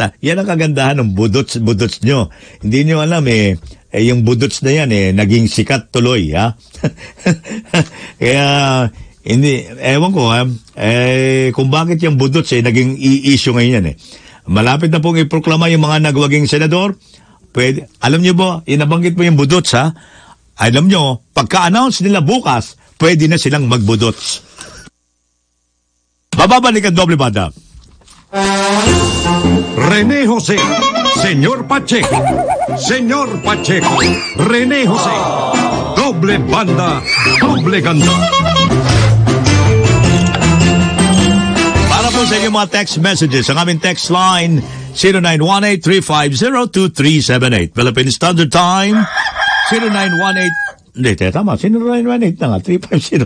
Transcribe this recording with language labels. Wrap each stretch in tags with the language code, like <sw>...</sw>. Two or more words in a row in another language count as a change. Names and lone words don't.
<tl>Yan ang kagandahan ng budots nyo. Hindi nyo alam yung budots na yan naging sikat tuloy, Kaya hindi, ewan ko kung bakit yung budots naging issue ngayon yan. Malapit na pong iproklama yung mga nagwaging senador. Pwede, alam nyo ba, inabanggit mo yung budots, alam nyo, pagka-announce nila bukas, pwede na silang magbudots. Bababalik ang Doble Banda. René Jose, Señor Pacheco, Señor Pacheco, René Jose, Doble Banda, Doble Ganda. Para po sa inyong mga</tl> <en>text messages,</en> <tl>ang aming</tl> <en>text line</en> <tl>0918-350-2378.</tl> <en>Philippine Standard Time 0918.</en> <tl>Hindi, tama. 0918 na nga, 350.</tl>